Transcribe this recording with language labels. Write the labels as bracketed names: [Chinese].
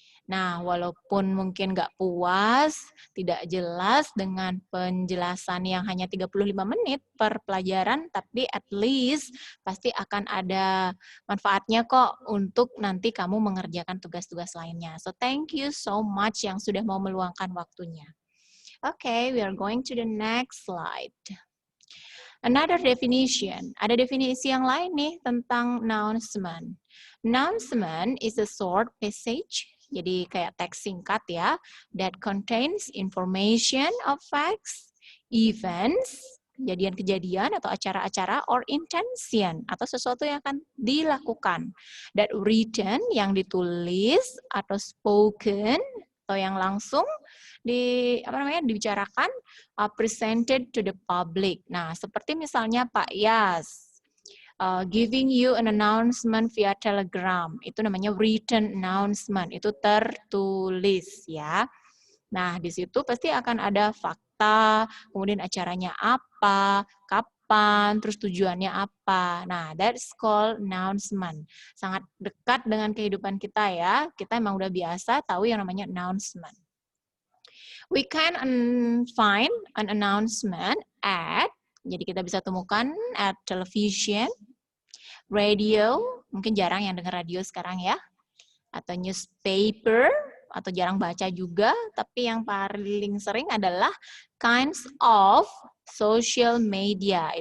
[Indonesian] Nah, walaupun mungkin nggak puas, tidak jelas dengan penjelasan yang hanya 35 menit per pelajaran, tapi [English] at least [Indonesian] pasti akan ada manfaatnya kok untuk nanti kamu mengerjakan tugas-tugas lainnya. [English] So, thank you so much [Indonesian] yang sudah mau meluangkan waktunya. [English] Okay, we are going to the next slide. Another definition. [Indonesian] Ada definisi yang lain nih tentang announcement. [English] Announcement is a short passage, [Indonesian] jadi kayak teks singkat ya, [English] that contains information of facts, events, [Indonesian] kejadian-kejadian atau acara-acara, [English] or intention, [Indonesian] atau sesuatu yang akan dilakukan. [English] That written, [Indonesian] yang ditulis, atau spoken, atau yang langsung, dibicarakan, [English] presented to the public. [Indonesian] Nah, seperti misalnya Pak Yas giving you an announcement via telegram, itu namanya written announcement, itu tertulis ya. Nah, di situ pasti akan ada fakta, kemudian acaranya apa, kapan, terus tujuannya apa. [English] Nah, that's called announcement. [Indonesian] Sangat dekat dengan kehidupan kita ya. Kita emang udah biasa tahu yang namanya announcement. [English] We can find an announcement at, [Indonesian] jadi kita bisa temukan at television, radio, mungkin jarang yang dengar radio sekarang ya, atau newspaper, atau jarang baca juga, tapi yang paling sering adalah [English] kinds of social media.